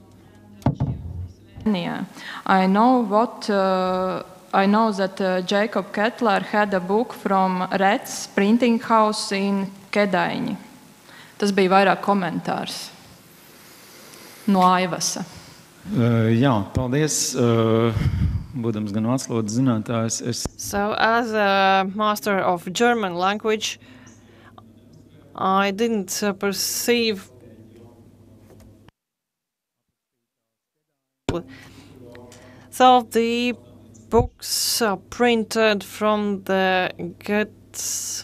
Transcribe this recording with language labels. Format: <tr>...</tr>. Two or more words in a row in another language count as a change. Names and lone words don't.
<en>Yeah, I know that Jacob Kettler had a book from Rets printing house in Kedaiņi.</en> <lv>Tas bija vairāk komentārs no Aivasa. Jā, paldies. Būdams gan vācu zinātājs,</lv> <en>So, as a master of German language, I didn't perceive. So the books are printed from the Goetz.</en>